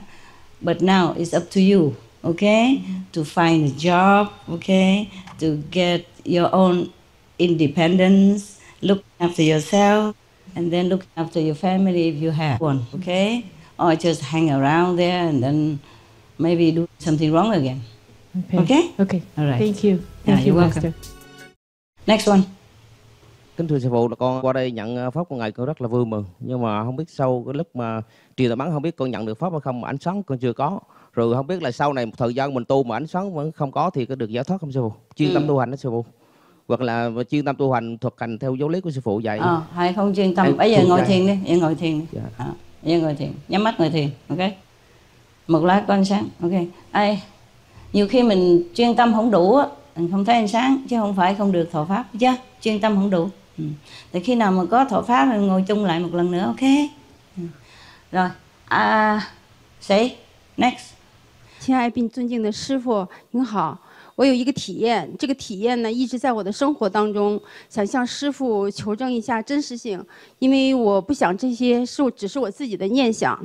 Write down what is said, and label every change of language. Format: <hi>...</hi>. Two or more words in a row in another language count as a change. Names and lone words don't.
<en>But now it's up to you, okay, to find a job, okay, to get your own independence, look after yourself, and then look after your family if you have one, okay, or just hang around there and then maybe do something wrong again. Okay? Okay. All right. Thank you. Thank you, Master. welcome. Next one.</en> <vi>Kính thưa sư phụ, là con qua đây nhận pháp của ngài, con rất là vui mừng. Nhưng mà không biết sau cái lúc mà truyền tà bắn, không biết con nhận được pháp hay không, mà ánh sáng con chưa có. Rồi không biết là sau này một thời gian mình tu mà ánh sáng vẫn không có thì có được giải thoát không sư phụ? Chuyên tâm tu hành đó sư phụ. Hoặc là chuyên tâm tu hành thực hành theo giáo lý của sư phụ dạy. Hay không chuyên tâm. Bây giờ ngồi thiền đi, ngồi thiền đi. Giờ ngồi thiền, nhắm mắt ngồi thiền, ok? Một lát có ánh sáng, ok? Nhiều khi mình chuyên tâm không đủ á, mình không thấy ánh sáng, chứ không phải không được thọ pháp, chứ chuyên tâm không đủ. Thì khi nào mà có thọ pháp thì ngồi chung lại một lần nữa, ok? Rồi,</vi> <zh>谁 next？亲爱并尊敬的师父，您好。我有一个体验，这个体验呢一直在我的生活当中，想向师父求证一下真实性，因为我不想这些只是我自己的念想。</zh>